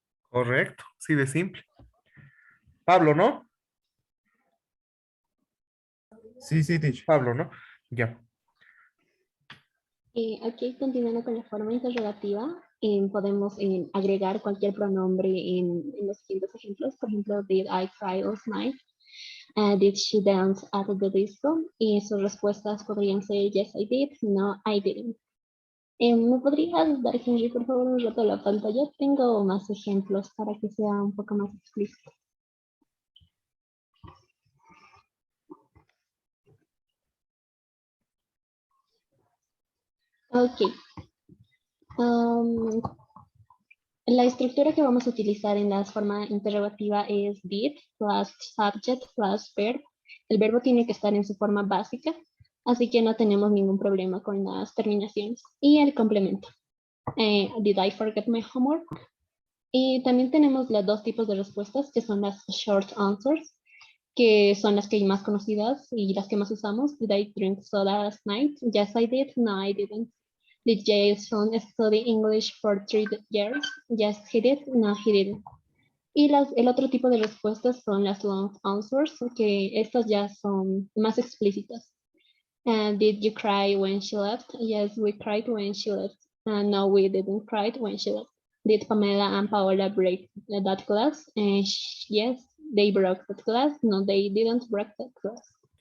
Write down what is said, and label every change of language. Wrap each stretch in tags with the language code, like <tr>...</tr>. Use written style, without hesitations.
<es>Correcto, sí, de simple. Pablo, ¿no? Sí, teacher. Pablo, ¿no? Ya. Aquí, continuando con la forma interrogativa, podemos agregar cualquier pronombre en los siguientes ejemplos. Por ejemplo,</es> <en>did I cry last night? Did she dance at the disco?</en> <es>Y sus respuestas podrían ser</es> <en>yes, I did, no, I didn't.</en> <es>¿Me podrías dar, Henry, por favor, un rato a la pantalla? Tengo más ejemplos para que sea un poco más explícito. Ok. La estructura que vamos a utilizar en la forma interrogativa es</es> <en>did plus subject plus verb.</en> <es>El verbo tiene que estar en su forma básica, así que no tenemos ningún problema con las terminaciones. Y el complemento.</es> <en>Did I forget my homework?</en> <es>Y también tenemos los dos tipos de respuestas, que son las short answers, que son las que hay más conocidas y las que más usamos.</es> <en>Did I drink soda last night? Yes, I did. No, I didn't. Did Jason study English for 3 years? Yes, he did. No, he didn't.</en> <es>Y el otro tipo de respuestas son las long answers, que estas ya son más explícitas.</es> <en>Did you cry when she left? Yes, we cried when she left. No, we didn't cry when she left. Did Pamela and Paola break that glass? Yes, they broke that glass. No, they didn't break that glass.</en>